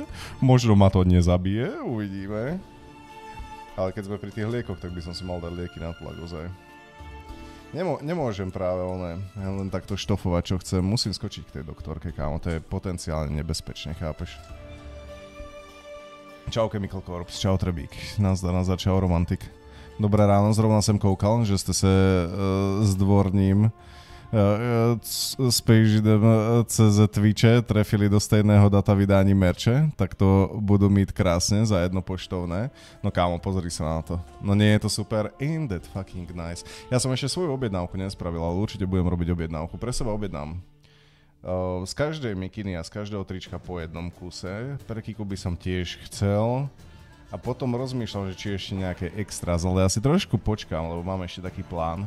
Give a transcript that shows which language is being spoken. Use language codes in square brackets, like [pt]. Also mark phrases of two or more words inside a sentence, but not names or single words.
[sk] Možno ma to nezabije, uvidíme. Ale keď sme pri tých liekoch, tak by som si mal dať lieky na tlak ozaj. Nemôžem práve len takto štofovať, čo chcem, musím skočiť k tej doktorke, kámo, to je potenciálne nebezpečné, chápeš? Čau Chemical Corps, čau Trebík, nazdar, čau Romantik. [cs] Dobré ráno, zrovna som koukal, že ste se s dvorním Spageidem cez Twitche trefili do stejného data vydání merče, tak to budú mít krásne za jedno poštovné. [sk] No kámo, pozri sa na to. No nie je to super? [en] Ain't that fucking nice. [sk] Ja som ešte svoju objednávku nespravil, ale určite budem robiť objednávku. Pre seba objednám. Z každej mikiny a z každého trička po jednom kuse. Pre Kiku by som tiež chcel. A potom rozmýšľam, že či ešte nejaké extras, ale ja si trošku počkám, lebo mám ešte taký plán.